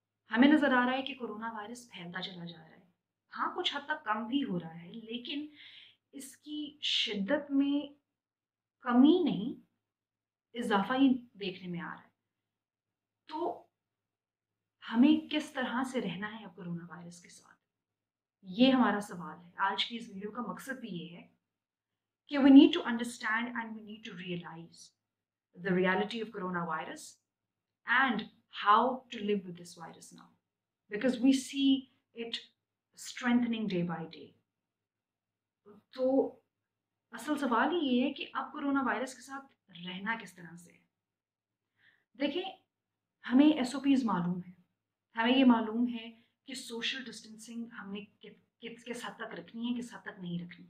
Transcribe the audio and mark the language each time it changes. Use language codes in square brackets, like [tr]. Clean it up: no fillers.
[hi] हमें नज़र आ रहा है कि कोरोना वायरस फैलता चला जा रहा है। हाँ, कुछ हद तक कम भी हो रहा है, लेकिन इसकी शिद्दत में कमी नहीं, इजाफा ही देखने में आ रहा है। तो हमें किस तरह से रहना है अब कोरोना वायरस के साथ, ये हमारा सवाल है। आज की इस वीडियो का मकसद भी ये है कि [en] we need to understand and we need to realize the reality of coronavirus and how to live with this virus now, because we see it strengthening day by day. [hi] तो असल सवाल ही ये है कि अब कोरोना वायरस के साथ रहना किस तरह से है। देखें, हमें SOPs मालूम है, हमें ये मालूम है कि सोशल डिस्टेंसिंग हमने किस हद तक रखनी है, किस हद तक नहीं रखनी।